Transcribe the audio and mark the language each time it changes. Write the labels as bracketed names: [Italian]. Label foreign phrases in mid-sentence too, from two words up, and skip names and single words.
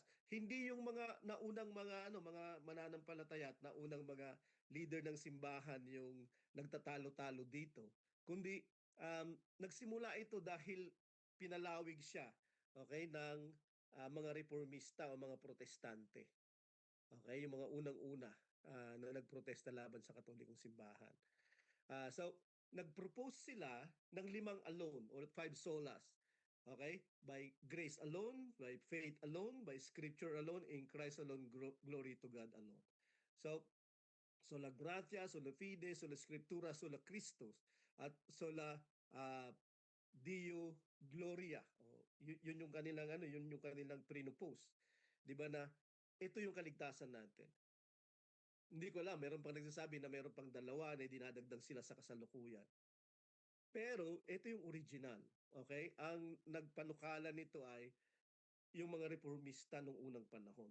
[Filipino] Hindi yung mga naunang mga mananampalataya at naunang mga leader ng simbahan yung nagtatalo-talo dito, kundi nagsimula ito dahil pinalawig siya, okay, ng mga reformista o mga protestante. Okay, yung mga unang-una na nagprotesta laban sa Katolikong simbahan. So, nag-propose sila ng [English] 5 alone or 5 solas. [Filipino] Okay? [English] By grace alone, by faith alone, by scripture alone, in Christ alone, glory to God alone. So, [Latin] sola gratia, sola fide, sola scriptura, sola Christus, at sola uh, Dio gloria. [Filipino] Yun yung kanilang yun yung kanilang prinopose. 'Di ba na ito yung kaligtasan natin. Hindi ko alam, meron pang nagsasabi na meron pang dalawa na dinadagdag sila sa kasalukuyan. Pero ito yung original. Okay? Ang nagpanukala nito ay yung mga reformista nung unang panahon.